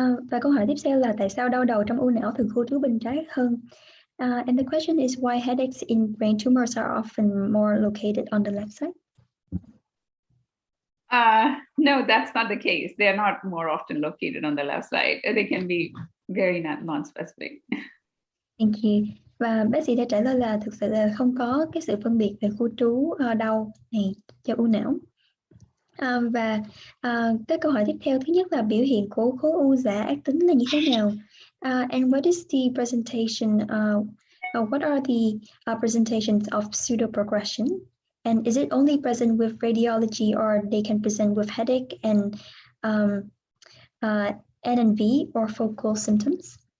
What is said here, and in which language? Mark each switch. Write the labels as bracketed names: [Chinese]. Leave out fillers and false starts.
[Vietnamese] Và câu hỏi tiếp theo là tại sao đau đầu trong u não thường khu trú bên trái hơn? [English] And the question is why headaches in brain tumors are often more located on the left side? No, that's not the case. They're not more often located on the left side. They can be very non-specific. Thank you. [Vietnamese] Và bác sĩ đã trả lời là thực sự là không có cái sự phân biệt về khu trú đau này cho u não. Và cái câu hỏi tiếp theo, thứ nhất là biểu hiện của khối u giả ác tính là như thế nào? [English] And what is the presentation? What are the presentations of pseudoprogression? And is it only present with radiology, or they can present with headache and NNV or focal symptoms?